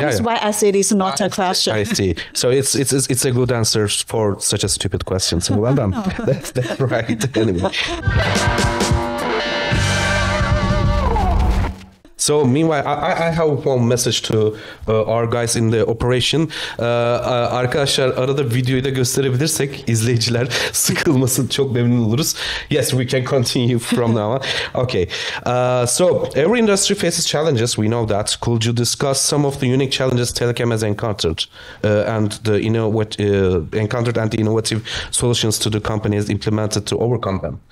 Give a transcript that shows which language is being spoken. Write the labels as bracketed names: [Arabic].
[English] that is why I said it's not a question. I see. So it's a good answer for such a stupid question. So well done. That's right. Anyway. So meanwhile, I have one message to our guys in the operation. [Turkish] Arkadaşlar arada videoyu da gösterebilirsek izleyiciler sıkılmasın, çok memnun oluruz. [English] Yes, we can continue from now on. Okay. So every industry faces challenges. We know that. Could you discuss some of the unique challenges Telycam has encountered and the innovative solutions to the companies implemented to overcome them?